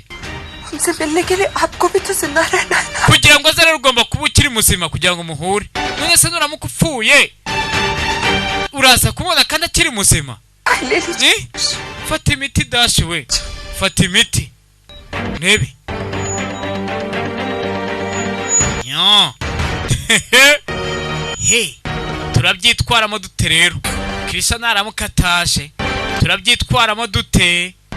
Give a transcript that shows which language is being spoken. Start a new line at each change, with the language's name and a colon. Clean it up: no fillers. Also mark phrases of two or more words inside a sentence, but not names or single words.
Hindi: हमसे मिलने के लिए आपको भी तो जिंदा रहना है
Kinyarwanda: kugira ngo aze rero ugomba kuba ukiri muzima kugira ngo muhure none se nuramuka upfuye uraza kumubona kandi akiri muzima fata imiti Dash we fata imiti rebe turabyitwaramo dute rero Kirisha naramuka ataje turabyitwaramo dute